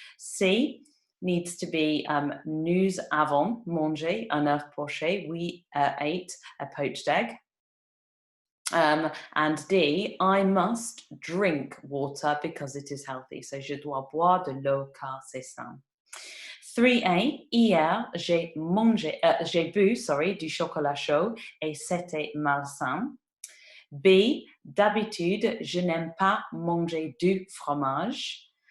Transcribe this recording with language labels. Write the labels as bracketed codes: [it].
[en] C needs to be [fr] nous avons mangé un œuf poché. [en] We ate a poached egg. And D, I must drink water because it is healthy. [fr] So je dois boire de l'eau car c'est sain. 3A, hier, j'ai bu, du chocolat chaud et c'était malsain. B, d'habitude, je n'aime pas manger du fromage.